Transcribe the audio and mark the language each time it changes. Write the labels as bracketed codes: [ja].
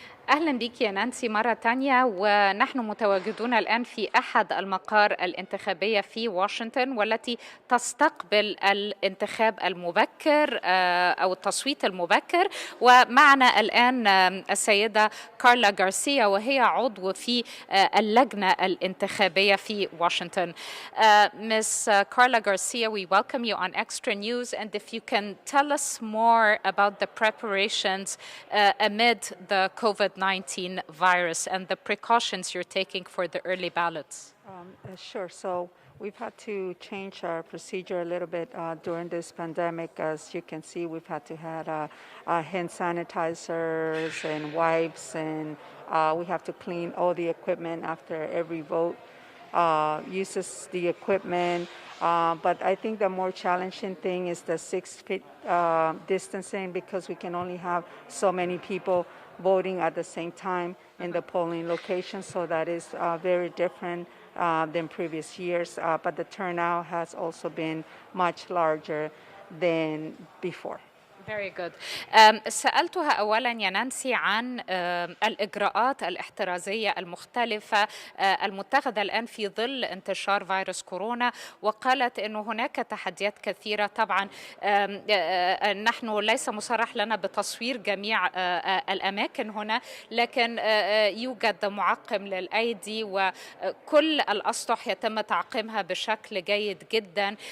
[ar] أهلا بك يا نانسي مرة تانية، ونحن متواجدون الآن في أحد المقار الانتخابية في واشنطن والتي تستقبل الانتخاب المبكر أو التصويت المبكر. ومعنا الآن السيدة كارلا غارسيا وهي عضو في اللجنة الانتخابية في واشنطن. [en] Ms. Carla Garcia, we welcome you on Extra News, and if you can tell us more about the preparations amid the COVID-19 virus and the precautions you're taking for the early ballots. Sure. So we've had to change our procedure a little bit during this pandemic. As you can see, we've had to have hand sanitizers and wipes, and we have to clean all the equipment after every vote. Uses the equipment, but I think the more challenging thing is the 6 feet distancing, because we can only have so many people voting at the same time in the polling location, so that is very different than previous years, but the turnout has also been much larger than before. Very good. [ar] سألتها أولا يا نانسي عن الإجراءات الاحترازية المختلفة المتخذة الآن في ظل انتشار فيروس كورونا، وقالت أنه هناك تحديات كثيرة. طبعا نحن ليس مصرح لنا بتصوير جميع الأماكن هنا، لكن يوجد معقم للأيدي وكل الأسطح يتم تعقيمها بشكل جيد جدا.